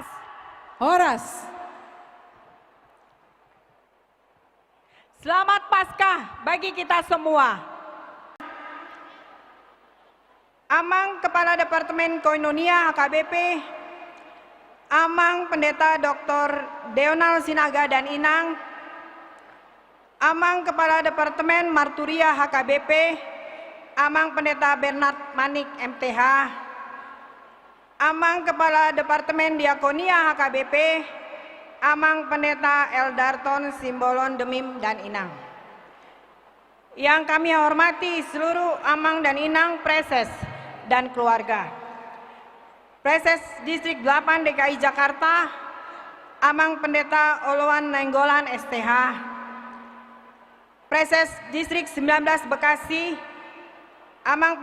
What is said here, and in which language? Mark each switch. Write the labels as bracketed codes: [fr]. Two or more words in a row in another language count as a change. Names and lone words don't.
[id] Horas. Selamat Paskah bagi kita semua. Amang Kepala Departemen Koinonia HKBP, Amang Pendeta Dr. Deonal Sinaga dan Inang, Amang Kepala Departemen Marturia HKBP, Amang Pendeta Bernard Manik MTH, Amang Kepala Departemen Diakonia HKBP, Amang Pendeta Eldarton Simbolon Demim dan Inang. Yang kami hormati seluruh Amang dan Inang Preses dan keluarga. Preses Distrik 8 DKI Jakarta, Amang Pendeta Oloan Nenggolan STH, Preses Distrik 19 Bekasi, Amang